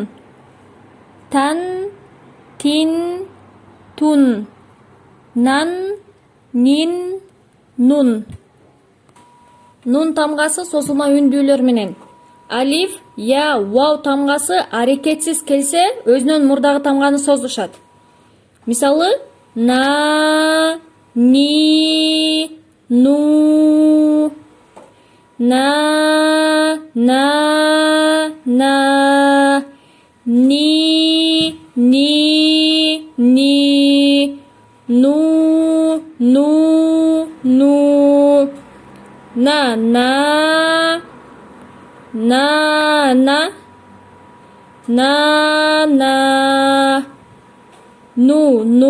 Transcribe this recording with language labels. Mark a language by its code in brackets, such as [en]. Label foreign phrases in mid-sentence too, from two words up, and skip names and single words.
[ar] Тан, тин, тун. Нан, нин, нун. [ky] Нун тамгасы созулма үндүүлөр менен. Алиф, я, вау тамгасы аракетсиз келсе, өзүнүн мурдагы тамганы созушат. Мисалы, [ar] на, ни, ну. На, ни, ну, на, ну,